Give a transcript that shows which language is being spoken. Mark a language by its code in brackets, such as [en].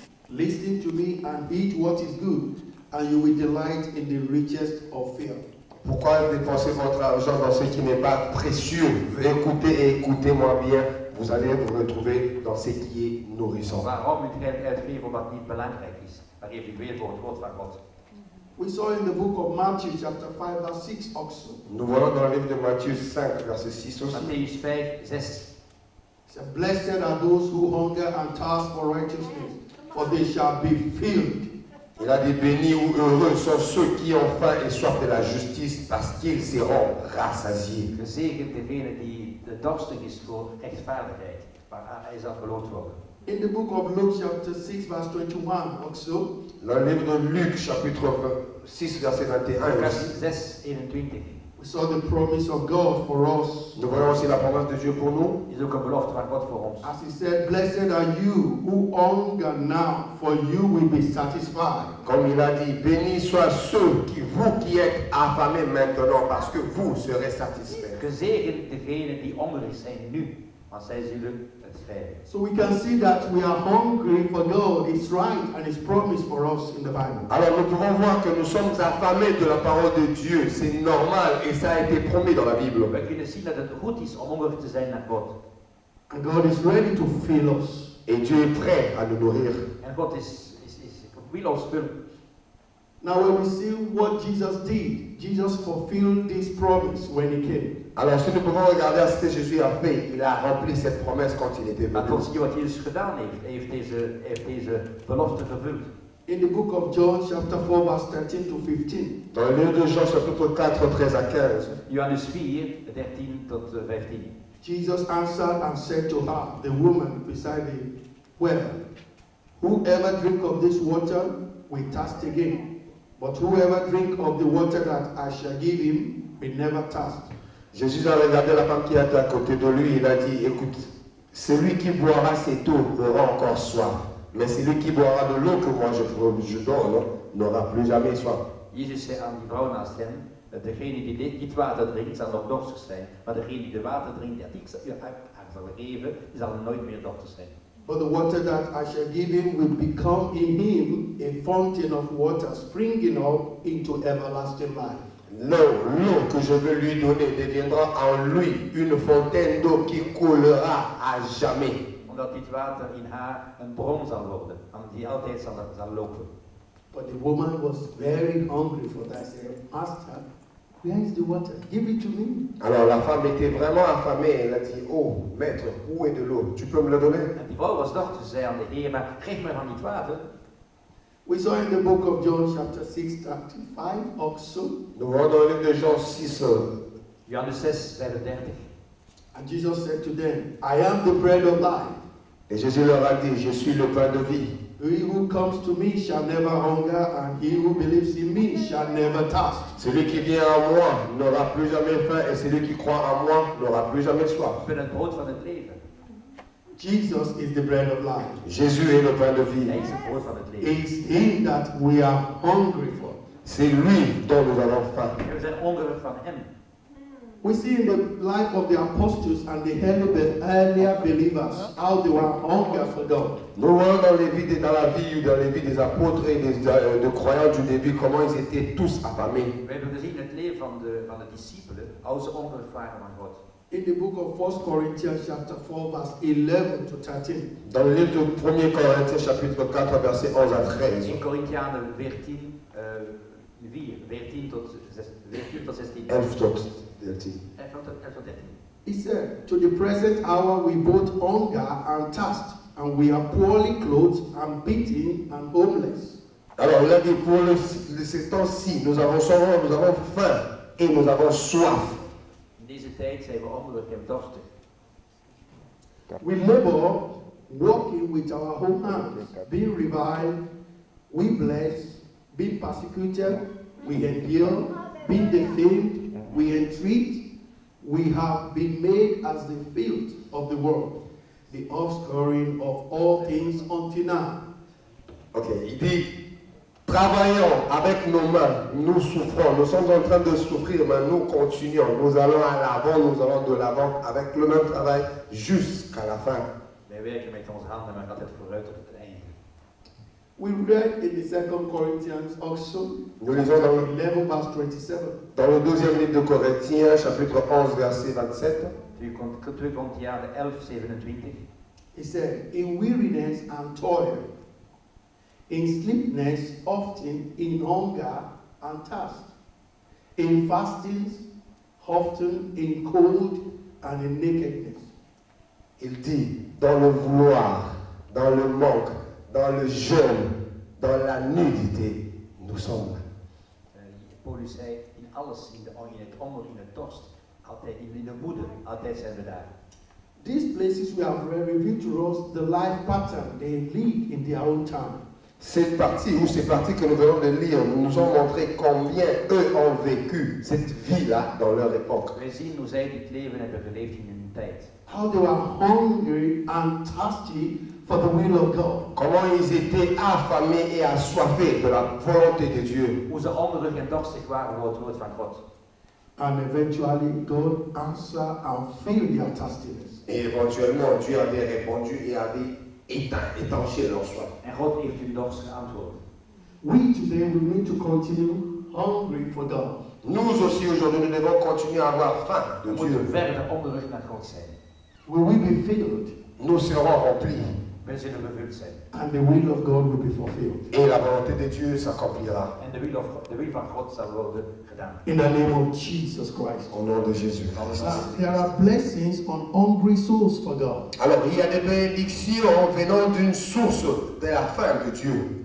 [en] Listen to me and eat what is good, and you will delight in the richest of fare. [fr] Pourquoi dépenser votre argent dans ce qui n'est pas précieux? Écoutez et écoutez-moi bien, vous allez vous retrouver dans ce qui est nourrissant. [nl] Waarom het geld uitgeven omdat niet belangrijk is? Maar geef ik weer voor het woord van God. [en] We saw in the book of Matthew chapter 5 verse 6 also. [fr] Nous voyons dans le livre de Matthieu 5, verset 6 aussi. [de] Matthäus 5, 6. [en] It says, blessed are those who hunger and thirst for righteousness, for they shall be filled. [fr] Il a dit, bénis ou heureux sont ceux qui ont faim et soif de la justice, parce qu'ils seront rassasiés. [nl] Gezegend degene die dorstig is voor rechtvaardigheid, maar hij zal beloond worden. [en] In the book of Luke chapter 6 verse 21 also. [fr] Dans le livre de Luc, chapitre 6, verset 21 [nl] Lucas [fr] aussi. [nl] 6, 21. [en] We saw the promise of God for us. [fr] Nous voyons aussi la promesse de Dieu pour nous. [nl] Is ook een belofte van God voor ons. [en] As he said, blessed are you who hunger now, for you will be satisfied. [fr] Comme il a dit, bénis soient ceux vous qui êtes affamés maintenant, parce que vous serez satisfaits. [nl] Gezegend degenen die hongerig zijn nu, want zij zullen het krijgen. [en] So we can see that we are hungry for God. It's right and it's promised for us in the Bible. [fr] Alors nous pouvons voir que nous sommes affamés de la parole de Dieu. C'est normal et ça a été promis dans la Bible. [nl] We kunnen zien dat het goed is om hongerig te zijn naar God. [en] And God is ready to fill us. [fr] Et Dieu est prêt à nous nourrir. [nl] En God wil ons vullen. [en] Now when we see what Jesus did, Jesus fulfilled this promise when he came. [fr] Alors si nous pouvons regarder à ce que Jésus a fait, il a rempli cette promesse quand il était [nl] Maar [fr] venu. [nl] tot zie je wat Jezus gedaan heeft. Hij heeft deze belofte vervuld. [en] In the book of John chapter 4 verse 13 to 15. [fr] Dans le livre de Jean chapitre 4, 13 à 15. [nl] Johannes 4, 13 tot 15. [en] Jesus answered and said to her, the woman beside the well, whoever drink of this water will thirst again. But whoever drink of the water that I shall give him will never thirst. [fr] Jésus a regardé la femme qui était à côté de lui, il a dit, écoute, celui qui boira cette eau aura encore soif, mais celui qui boira de l'eau que moi je donne n'aura plus jamais soif. [nl] Jezus zei aan die vrouw naast hem, degene die dit water drinkt zal nog dorstig zijn, maar degene die de water drinkt dat ik haar zal geven, die zal nooit meer dorstig zijn. [en] But the water that I shall give him will become in him a fountain of water springing up into everlasting life. [fr] L'eau que je veux lui donner deviendra en lui une fontaine d'eau qui coulera à jamais. [nl] Omdat dit water in haar een bron zal worden, die altijd zal lopen. [en] But the woman was very hungry for that. She asked her, where is the water? Give it to me. [fr] Alors la femme était vraiment affamée, elle a dit, oh maître, où est de l'eau? Tu peux me le donner? [nl] En die vrouw was dochter, ze zei aan de Heer, maar geef me van dit water. [en] We saw in the book of John chapter 6, 35 also. [fr] Nous voyons dans le livre de Jean 6. [nl] Johannes 6, 35. [en] And Jesus said to them, I am the bread of life. [fr] Et Jésus leur a dit, je suis le pain de vie. [en] He who comes to me shall never hunger, and he who believes in me shall never thirst. [fr] Celui qui vient à moi n'aura plus jamais faim, et celui qui croit en moi n'aura plus jamais soif. [nl] Ik ben het brood van het leven. [en] Jesus is the bread of life. [fr] Jésus est le pain de vie. [nl] Hij is het brood van het leven. [en] It's him that we are hungry for. [fr] C'est lui dont nous avons faim. [nl] En we zijn hongerig van hem. [en] We see in the life of the apostles and the earlier believers how they were hunger for God. [fr] Nous voyons dans la vie ou dans les vies des apôtres et de croyants du début comment ils étaient tous affamés. [nl] We hebben gezien in het leven van de discipelen, hoe ze hongerig waren van God. [en] In the book of 1 Corinthians chapter 4 verse 11 to 13. [fr] Dans le livre de 1 Corinthiens chapitre 4 versets 11 à 13. [nl] In Corinthianen 14, 14 tot 16. 11 tot 13. 11 tot 13. [en] He said, to the present hour we both hunger and thirst, and we are poorly clothed and beaten and homeless. [fr] Alors il a dit pour ces temps-ci, nous avons faim et nous avons soif. [nl] In deze tijd zijn we hongerig en dorstig. [en] We labor, working with our own hands, being reviled, we bless, being persecuted, we endure, being defamed, we entreat. We have been made as the filth of the world, the offscouring of all things until now. [fr] Ok, il dit, travaillons avec nos mains, nous souffrons, nous sommes en train de souffrir, mais nous continuons, nous allons à l'avant, nous allons de l'avant avec le même travail jusqu'à la fin. [nl] Wij werken met onze handen, maar altijd vooruit tot het einde. [en] We read in the 2 Corinthians also, [fr] Nous lisons dans [en] 11 verse 27. [fr] le deuxième livre de Corinthiens, chapitre 11, verset 27. [nl] 2 Korintianen 11, 27. [en] He said, in weariness and toil, in sleepiness, often in hunger and thirst, in fastings, often in cold and in nakedness. [fr] Il dit, dans le vouloir, dans le manque, dans le jeûne, dans la nudité, nous sommes là. [nl] Paulus zei, in alles, in het honger, in het dorst, altijd in de moeder, altijd zijn we daar. [en] These places we have revealed to us the life pattern they lead in their own time. [fr] Cette partie ou ces parties que nous venons de lire nous ont montré combien eux ont vécu cette vie-là dans leur époque. [nl] Wij zien hoe zij dit leven hebben geleefd in hun tijd. [en] How they were hungry and thirsty for the will of God. [fr] Comment ils étaient affamés et assoiffés de la volonté de Dieu. [nl] Hoe ze hongerig en dorstig waren voor het woord van God. [en] And eventually God answered and filled their thirstiness. [fr] Et éventuellement Dieu avait répondu et avait étanché leur soif. [nl] En God heeft hun dorst geantwoord. [en] We today we need to continue hungry for God. [fr] Nous aussi aujourd'hui nous devons continuer à avoir faim de [nl] We [fr] Dieu. [nl] moeten verder hongerig naar God zijn. [en] Will we be filled? [fr] Nous serons remplis [nl] We zullen vervuld zijn. [en] And the will of God will be fulfilled. [fr] et la volonté de Dieu s'accomplira. [nl] En de wil van God zal worden gedaan. [en] In the name of Jesus Christ. [fr] Au nom de Jésus. [en] There are blessings on hungry souls for God. [fr] Alors il y a des bénédictions venant d'une source de la faim de Dieu.